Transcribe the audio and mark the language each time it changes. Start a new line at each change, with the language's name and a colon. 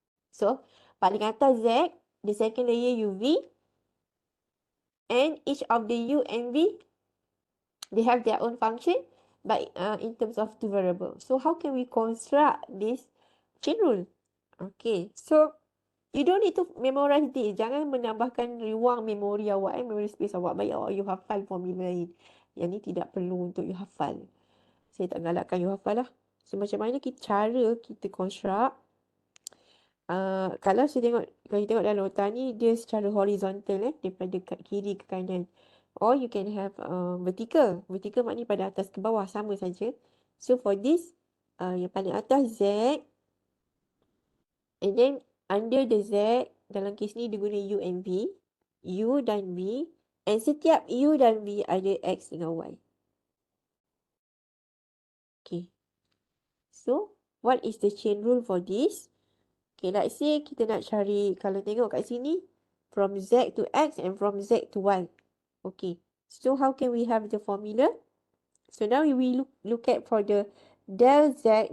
English: So,
Malay: paling atas
English: Z, the second layer UV, and each of the U and V, they have their own function, but in terms of two variables. So, how can we construct this chain rule? Okay, so you don't need to memorize this.
Malay: Jangan menambahkan ruang memori awak, memori space awak. Baik awak you hafal formula lain. Yang ni tidak perlu untuk you hafal. Saya tak galakkan you hafal lah. So, macam mana cara kita construct. Kalau you tengok dalam nota ni, dia secara horizontal daripada kiri ke kanan.
English: Or you can have vertical.
Malay: Vertical maknanya pada atas ke bawah, sama saja.
English: So, for this,
Malay: yang paling atas Z.
English: And then, under the Z,
Malay: dalam kes ni dia guna
English: U and V.
Malay: U dan V. And setiap U dan V ada X dengan Y.
English: Okay. So, what is the chain rule for this? Okay, let's say
Malay: kita nak cari, kalau tengok kat sini,
English: from Z to X and from Z to Y. Okay, so how can we have the formula? So now we look at for the del Z.